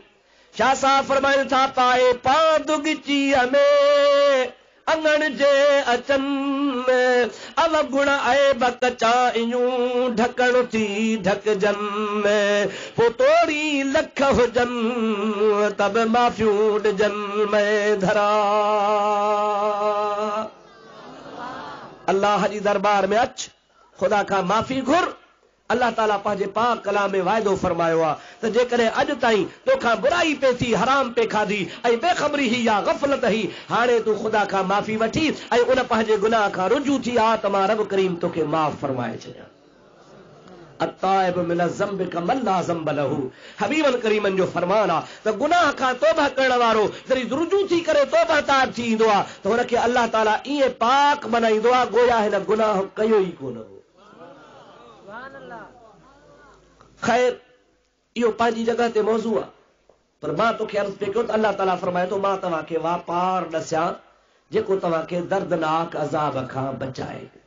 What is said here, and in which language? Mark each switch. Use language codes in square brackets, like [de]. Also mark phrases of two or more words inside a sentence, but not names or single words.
[sd] शाह साहब फरमाइनि था, पाए पांद गिचीअ में अंगण जे अचन में अवगुण ऐब कचायूं ढकण थी ढकजन में, पो तोड़ी लख हुजन तब माफ़ियूं ॾिजन में धरा। अल्लाह जी दरबार में अच, खुदा खां माफ़ी घुर। अल्लाह ताला पंहिंजे पाक कलाम में वाइदो फरमायो आहे त जेकॾहिं अॼु ताईं तोखां बुराई पे थी, हराम पे खाधी ऐं बेख़बरी ही या ग़फ़लत ही, हाणे तूं ख़ुदा खां माफ़ी वठी ऐं उन पंहिंजे गुनाह खां रुजू थी आ, त मां रब करीम तोखे माफ़ फरमाए छॾियां। [ar] التائب من الذنب كمن لا ذنب له, [sd] हबीबन करीमन जो फरमान आहे त गुनाह खां तौबा करण वारो जॾहिं रुजू थी करे तौबा ताइब थी ईंदो आहे, त हुनखे अल्लाह ताला ईअं पाक बनाईंदो आहे गोया हिन गुनाह कयो ई कोन हो। ख़ैर, इहो पंहिंजी जगह ते मौज़ू आहे, पर मां तोखे अर्ज़ पे कयो त अल्लाह ताला फरमाए थो, मां तव्हांखे वापार ॾसियां जेको तव्हांखे दर्दनाक अज़ाब खां बचाए।